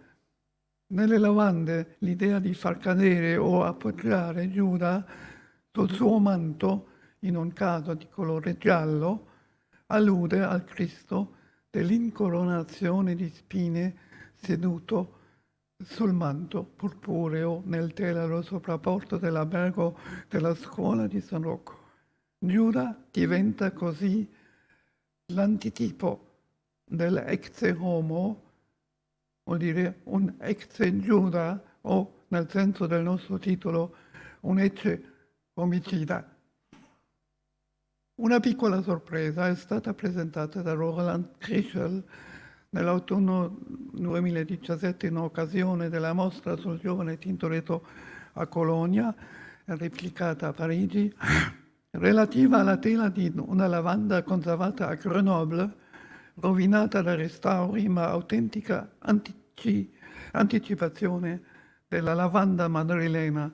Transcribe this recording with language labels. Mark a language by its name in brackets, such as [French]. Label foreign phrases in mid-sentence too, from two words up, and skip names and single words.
[Italian] Nelle lavande l'idea di far cadere o appoggiare Giuda sul suo manto, in un caso di colore giallo, allude al Cristo dell'incoronazione di spine seduto sul manto purpureo nel telero sovrapporto dell'albergo della scuola di San Rocco. Giuda diventa così l'antitipo dell' [Latin] ecce homo, [Italian] vuol dire un ecce Giuda o, nel senso del nostro titolo, un ecce omicida. Una piccola sorpresa è stata presentata da Roland Krischel nell'autunno 2017 in occasione della mostra sul giovane Tintoretto a Colonia e replicata a Parigi, relativa alla tela di una lavanda conservata a Grenoble, rovinata da restauri ma autentica anticipazione della lavanda madrilena.